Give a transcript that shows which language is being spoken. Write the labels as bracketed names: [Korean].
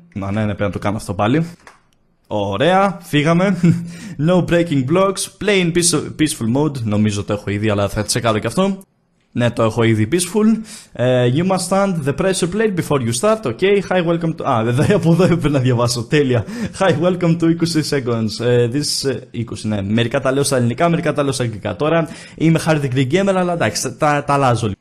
[Greek] Ναι, πρέπει να το κάνω αυτό πάλι. Ωραία, φύγαμε. [English] No breaking blocks, play in peaceful mode. [Greek] Νομίζω το έχω ήδη, αλλά θα τσεκάρω και αυτό. Ναι, το έχω ήδη peaceful. [English] You must stand the pressure plate before you start. Okay, hi, welcome to... [Greek] βέβαια από εδώ έπρεπε να διαβάσω. Τέλεια. [English] Hi, welcome to 20 seconds. This 20, [Greek] ναι. Μερικά τα λέω στα ελληνικά, μερικά τα λέω στα αγγλικά. Τώρα είμαι [English] hard degree gamer, [Greek] αλλά εντάξει, τα αλλάζω.